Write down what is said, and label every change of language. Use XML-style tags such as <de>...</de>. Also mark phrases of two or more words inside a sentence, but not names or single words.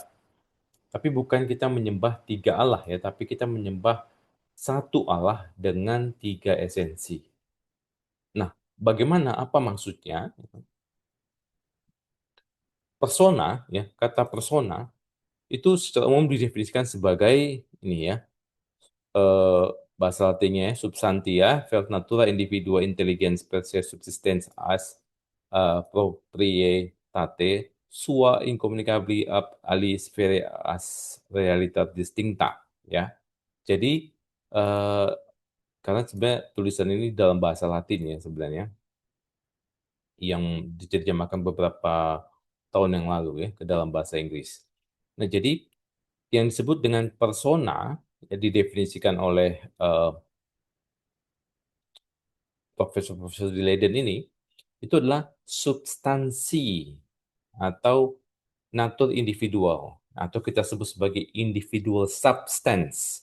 <id>Tapi bukan kita menyembah tiga Allah ya, tapi kita menyembah satu Allah dengan tiga esensi. Nah, bagaimana apa maksudnya? Persona ya, kata persona itu secara umum didefinisikan sebagai ini ya, eh, bahasa latinnya ya,</id> <la>substantia vel natura individua intelligens per se subsistens as proprietate sua incommunicabili ab ali sfere as realitas distincta ya.</la> <id>Jadi eh, karena sebenarnya tulisan ini dalam bahasa Latin ya sebenarnya yang diterjemahkan beberapa tahun yang lalu ya ke dalam bahasa Inggris. Nah, jadi yang disebut dengan persona ya, didefinisikan oleh profesor-profesor di Leiden ini itu adalah substansi atau natur individual atau kita sebut sebagai</id> <en>individual substance.</en>